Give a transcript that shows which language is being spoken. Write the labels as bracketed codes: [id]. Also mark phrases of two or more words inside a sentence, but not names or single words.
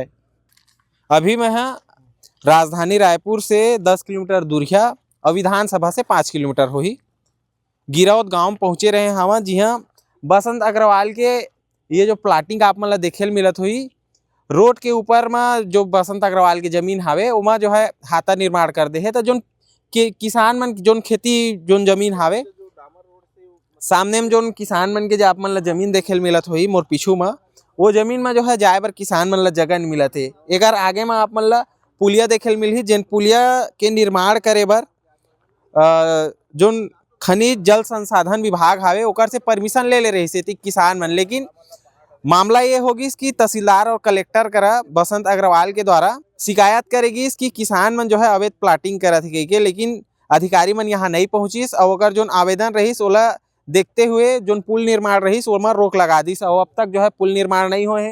[hne] अभी मैं राजधानी रायपुर से 10 किलोमीटर दूरिया और विधानसभा से 5 किलोमीटर होही गिरौद गांव पहुंचे रहे हम, जी हाँ बसंत अग्रवाल के ये जो प्लाटिंग आप मन ला देखे मिलत हुई रोड के ऊपर में जो बसंत अग्रवाल की जमीन हावे उमा जो है हाथा निर्माण कर दे है, तो जोन किसान मन जोन खेती जोन जमीन हावे सामने में जोन किसान मन के जो आप मन ला जमीन देखे मिलत हुई मोर पीछू में वो जमीन में जो है जाए बर किसान मन ला जगह नहीं मिलत है। एकर आगे में आप मन ला पुलिया देखे मिलही, जेन पुलिया के निर्माण करे बर जोन खनिज जल संसाधन विभाग हावे ओकर से परमिशन ले रही से किसान मन, लेकिन मामला ये होगी कि तहसीलदार और कलेक्टर करा बसंत अग्रवाल के द्वारा शिकायत करेगी कि किसान मन जो है अवैध प्लाटिंग करा थी के, लेकिन अधिकारी मन यहाँ नहीं पहुंचिस और अगर जो आवेदन रहीस ओला देखते हुए जो पुल निर्माण रहीस ओमा रोक लगा दीस और अब तक जो है पुल निर्माण नहीं हुए हैं।